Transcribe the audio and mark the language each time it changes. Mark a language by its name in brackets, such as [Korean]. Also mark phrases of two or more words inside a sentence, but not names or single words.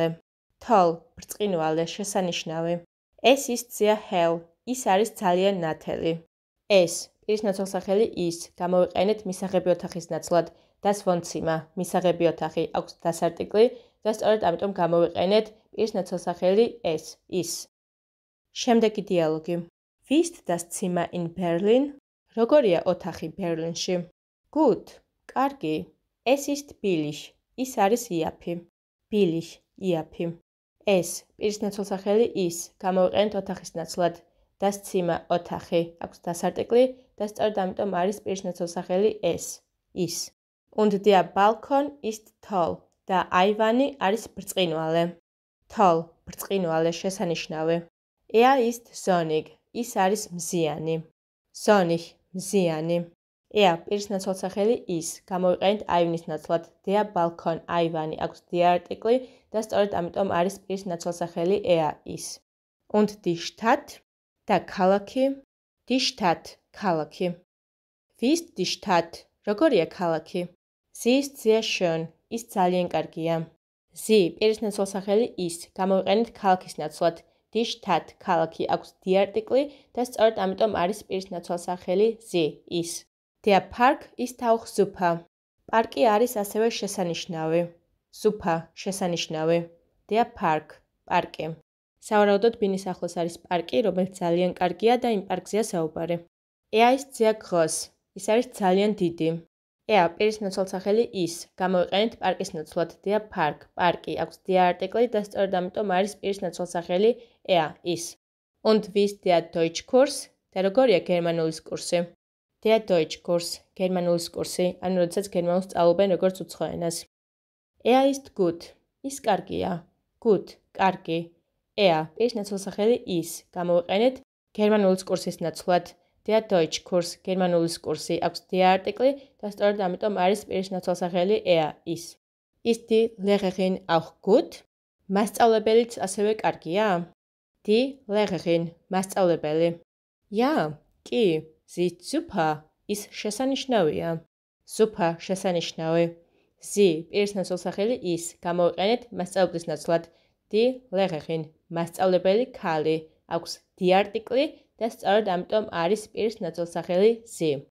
[German] Toll, [Georgian] ბრწყინვალე, შესანიშნავი. [German] Es ist sehr hell. [Georgian] ის არის ძალიან ნათელი. Es, პირის ნაცვალსახელი ის, გამოვიყენეთ მისაღები ოთახის ნაცვლად. [German] Das Wohnzimmer, [Georgian] მისაღები ოთახი, აქვს das არტიკლი და სწორედ ამიტომ გამოვიყენეთ პირის ნაცვალსახელი es, ის. შემდეგი დიალოგი. [German] Wie ist das Zimmer in Berlin? [Georgian] როგორია ოთახი ბერლინში? [German] Gut, [Georgian] კარგი. [German] Es ist billig. [Georgian] ის არის იაფი. [German] Billig, [Georgian] იაფი. Es, პირის ნაცვალსახელი ის, გამოვიყენეთ ოთახის ნაცვლად. [German] Das Zimmer, [Georgian] ოთახი, აქვს das არტიკლი და სწორედ ამიტომ არის პირის ნაცვალსახელი es, ის. [German] Und der Balkon ist toll. [Georgian] და აივანი არის ბრწყინვალე. [German] Toll, [Georgian] ბრწყინვალე, შესანიშნავი. [German] Er ist sonnig. [Georgian] ის არის მზიანი. [German] Sonnig, [Georgian] მზიანი. Er, პირის ნაცვალსახელი ის, გამოვიყენეთ აივნის ნაცვლად. [German] Der Balkon, [Georgian] აივანი, აქვს der არტიკლი და სწორედ ამიტომ არის პირის ნაცვალსახელი er, ის. [German] Und die Stadt [Georgian] და ქალაქი. [German] Die Stadt, [Georgian] ქალაქი. [German] Wie ist die Stadt? [Georgian] როგორია ქალაქი? [German] Sie ist sehr schön. [Georgian] ის ძალიან კარგია. Sie, პირის ნაცვალსახელი ის, გამოვიყენეთ ქალაქის ნაცვლად. [German] Die Stadt, [Georgian] ქალაქი, აქვს die არტიკლი და სწორედ ამიტომ არის პირის ნაცვალსახელი sie, ის. [German] Der Park ist auch super. [Georgian] პარკი არის ასევე შესანიშნავი. [German] Super, [Georgian] შესანიშნავი. [German] Der Park, [Georgian] პარკი. სავარაუდოდ ბინის ახლოს არის პარკი, რომელიც ძალიან კარგია და იმ პარკზეა საუბარი. [German] Er ist sehr groß. [Georgian] ის არის ძალიან დიდი. Er, პირის ნაცვალსახელი ის, გამოვიყენეთ პარკის ნაცვლად. [German] Der Park, [Georgian] პარკი, აქვს der არტიკლი და სწორედ ამიტომ არის პირის ნაცვალსახელი er, ის. [German] Und wie ist der Deutschkurs? [Georgian] და როგორია გერმანულის კურსი? [German] Der Deutschkurs, [Georgian] გერმანულის კურსი, ანუ როდესაც გერმანულს სწავლობენ როგორც უცხო ენას. [German] Er ist gut. [Georgian] ის კარგია. [German] Gut, [Georgian] კარგი. Er, პირის ნაცვალსახელი ის, გამოვიყენეთ გერმანულის კურსის ნაცვლად. [German] Der Deutschkurs, [Georgian] გერმანულის კურსი, აქვს der არტიკლი და სწორედ ამიტომ არის პირის ნაცვალსახელი er, ის. [German] Ist die Lehrerin auch gut? [Georgian] მასწავლებელიც ასევე კარგია? [German] Die Lehrerin, [Georgian] მასწავლებელი. [German] Ja, [Georgian] კი, [German] sie ist super. [Georgian] ის შესანიშნავია. [German] Super, [Georgian] შესანიშნავი. Sie, პირის ნაცვალსახელი ის, გამოვიყენეთ მასწავლებლის ნაცვლად. Die Lehrerin, მასწავლებელი ქალი, აქვს die არტიკლი და სწორედ ამიტომ არის პირის ნაცვალსახელი sie.